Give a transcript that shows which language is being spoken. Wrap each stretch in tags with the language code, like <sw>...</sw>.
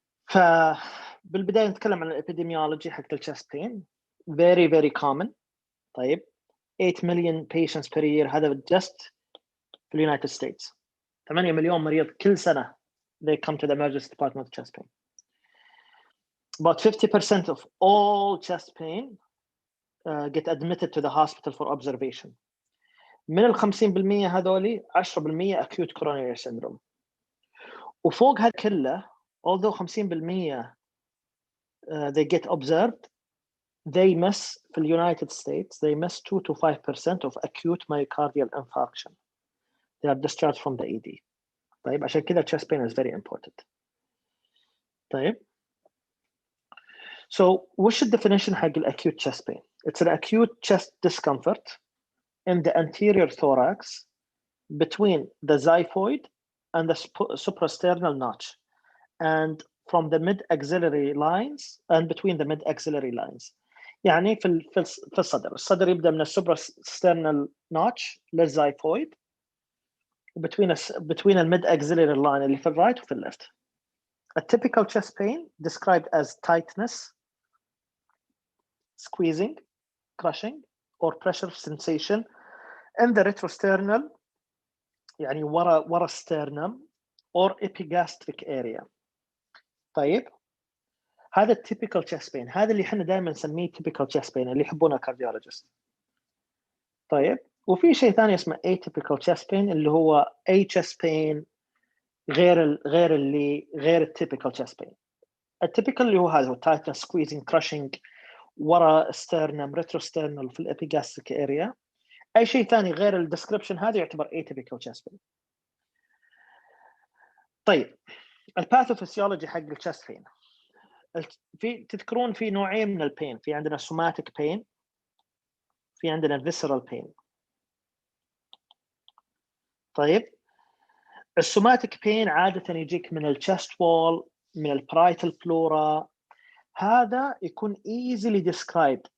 <ar>فبالبداية نتكلم عن الابيديميولوجي حق chest pain.</ar> <en>Very very common.</en> <ar>طيب</ar> <en>8 million patients per year هذا just في اليونايتد ستيتس.</en> <ar>8 مليون مريض كل سنة</ar> <en>they come to the emergency department with chest pain. About 50% of all chest pain get admitted to the hospital for observation.</en> <ar>من ال 50% هذولي 10% acute coronary syndrome. وفوق هذا كله</ar> <en>although 50% they get observed, they miss في اليونايتد States they miss 2 to 5% of acute myocardial infarction. They are discharged from the ED.</en> <ar>طيب عشان كذا</ar> <en>chest pain is very important. طيب so what's the definition حق acute chest pain? It's an acute chest discomfort in the anterior thorax between the xiphoid and the suprasternal notch and from the mid-axillary lines and between the mid-axillary lines.</en> <ar>يعني في الصدر يبدأ من suprasternal notch للxiphoid</ar> <en>between the mid-axillary line</en> <ar>اللي في الرايت وفي الليفت.</ar> <en>A typical chest pain described as tightness, squeezing, crushing, or pressure sensation in the retrosternal يعني ورا sternum or epigastric area. طيب هذا typical chest pain.</en> <ar>هذا اللي احنا دائما نسميه typical chest pain اللي يحبونه cardiologist. طيب وفي شيء ثاني اسمه atypical chest pain اللي هو</ar> <en>a chest pain</en> <ar>غير الtypical chest pain. الtypical اللي هو هذا هو tightness, squeezing, crushing ورا sternum, retrosternal في الابيجاستريك area. اي شيء ثاني غير الديسكربشن هذا يعتبر atypical chest pain. طيب الباثوفيسيولوجي حق الchest pain. تذكرون في نوعين من البين، في عندنا somatic pain في عندنا visceral pain. طيب السوماتيك بين عادة يجيك من الchest wall من البرايتال فلورا.</ar> <en>هذا يكون easily described.</en>